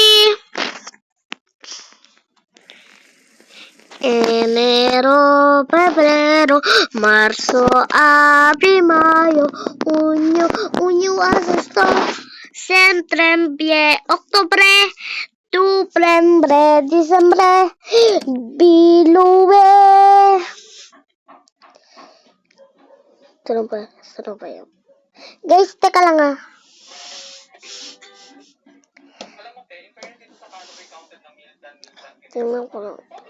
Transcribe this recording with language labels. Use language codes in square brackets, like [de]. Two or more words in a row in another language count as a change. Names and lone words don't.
[es] Enero, febrero, marzo, abril, mayo, junio, agosto, septiembre, octubre, noviembre, diciembre, bilube. [tl] Sarap ba yun? Guys, teka lang ha. Tingnan ko lang.